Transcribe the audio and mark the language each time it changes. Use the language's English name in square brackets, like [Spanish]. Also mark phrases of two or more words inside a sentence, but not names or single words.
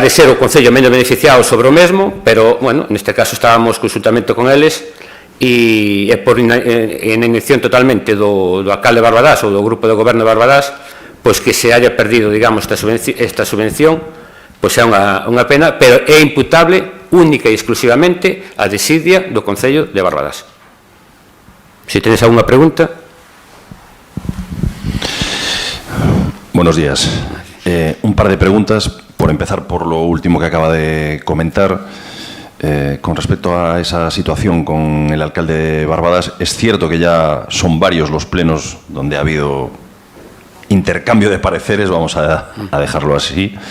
[Galician] de ser o Concello menos beneficiado sobre o mesmo, pero, neste caso estábamos conjuntamente con eles e por inacción totalmente do alcalde de Barbadás ou do grupo de goberno de Barbadás, pois que [Spanish] se haya perdido, [Galician] digamos, esta subvención, pois é unha pena, pero é imputable única e exclusivamente a desidia do Concello de Barbadás. Se tenes alguna pregunta. [Spanish] Buenos días. Un par de preguntas, por empezar por lo último que acaba de comentar. Con respecto a esa situación con el alcalde de Barbadás, es cierto que ya son varios los plenos donde ha habido intercambio de pareceres, vamos a dejarlo así.